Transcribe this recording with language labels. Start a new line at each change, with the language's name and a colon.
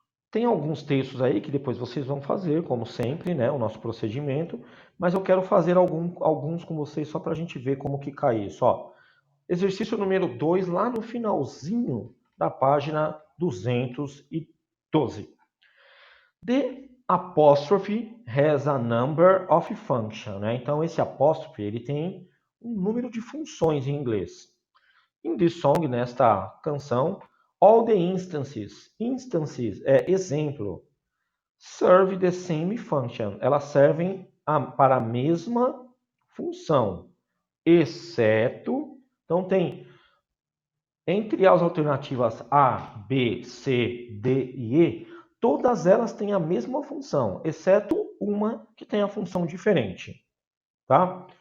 Portuguese: Tem alguns textos aí que depois vocês vão fazer, como sempre, né, o nosso procedimento, mas eu quero fazer alguns com vocês só para a gente ver como que cai isso. Ó, exercício número 2, lá no finalzinho da página 212.
English: The apostrophe has a number of functions,
Portuguese: né? Então, esse apóstrofe ele tem um número de funções em inglês.
English: In this song,
Portuguese: nesta canção,
English: all the instances
Portuguese: é exemplo,
English: serve the same function.
Portuguese: Elas servem para a mesma função, exceto, então tem entre as alternativas A, B, C, D e E, todas elas têm a mesma função, exceto uma que tem a função diferente, tá?